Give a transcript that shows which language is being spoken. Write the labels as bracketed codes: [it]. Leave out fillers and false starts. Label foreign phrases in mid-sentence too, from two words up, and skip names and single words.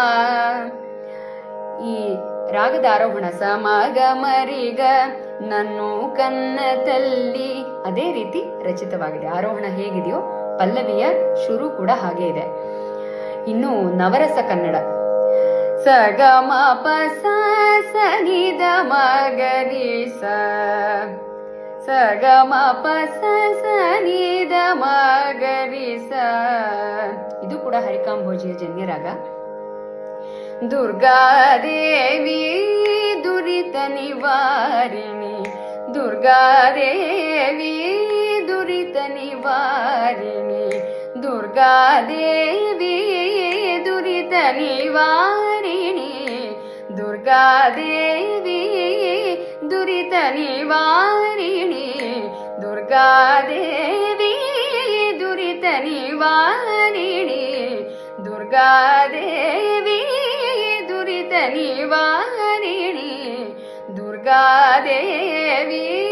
[kn] ಈ ರಾಗದ ಆರೋಹಣ ಸ ಮ ಗ ಮ ರಿ ಗ [te] నన్ను కన్న తల్లి [kn] ಅದೇ ರೀತಿ ರಚಿತವಾಗಿದೆ. ಆರೋಹಣ ಹೇಗಿದೆಯೋ ಪಲ್ಲವಿಯ ಶುರು ಕೂಡ ಹಾಗೆ ಇದೆ. ಇನ್ನು ನವರಸ ಕನ್ನಡ. ಸ ಗ ಮ ಪ ಸ ಸ ನಿ ದ ಮ ಗ ರಿ ಸ ಸ ಗ ಮ ಪ ಸ ಸ ನಿ ದ ಮ ಗ ರಿ ಸ. ಇದು ಕೂಡ ಹರಿಕಾಂಭೋಜಿಯ ಜನ್ಯರಾಗ. ದುರ್ಗಾದೇವಿ ದುರಿತ ನಿವಾರಿಣಿ ದುರ್ಗಾದೇವಿ ದುರಿತ ನಿವಾರಿಣಿ ದುರ್ಗಾದೇವಿ ದುರಿತ ನಿವಾರಿಣಿ ದುರ್ಗಾದೇವಿ ದುರಿತ ನಿವಾರಿಣಿ ದುರ್ಗಾದೇವಿ ದುರಿತ ನಿವಾರಿಣಿ ದುರ್ಗಾದೇವಿ ದುರಿತ ನಿವಾರಿಣಿ ದುರ್ಗಾದೇವಿ.